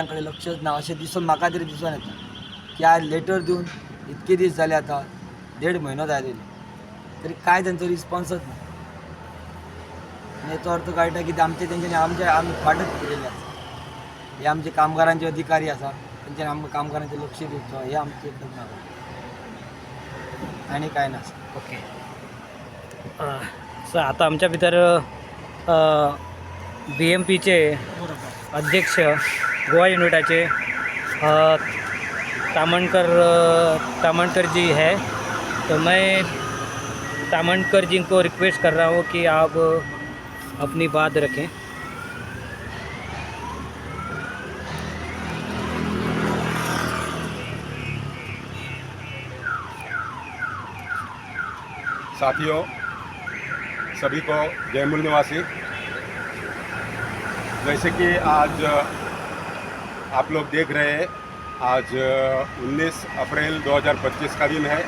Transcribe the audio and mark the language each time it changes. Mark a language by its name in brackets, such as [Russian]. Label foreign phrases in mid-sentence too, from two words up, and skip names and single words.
[Konkani] कडेन लक्षच ना अशें दिसून म्हाका तरी दिसून येता की आज लेटर दिवन इतके दीस जाले आतां 1.5 म्हयनो जाले तरी काय तेंचो रिस्पॉन्सच ना आनी हेचो अर्थ कळटा की आमचे तेंच्यांनी आमी फाटच केलेले आसा हे आमचे कामगारांचे अधिकारी आसा तेंच्यांनी आमकां कामगारांचे लक्ष दिवचो हे आमचे एकच मागणी आनी काय ना [English] okay sir [Konkani] आता आमच्या भितर BMPचे अध्यक्ष गोवा युनिटाचे तामणकर जी [Hindi] है तो मैं तामणकर जी को रिक्वेस्ट कर रहा हूँ कि आप अपनी बात रखें साथियों सभी को जय मूल निवासी जैसे कि आज आप लोग देख रहे हैं आज 19 अप्रैल 2025 का दिन है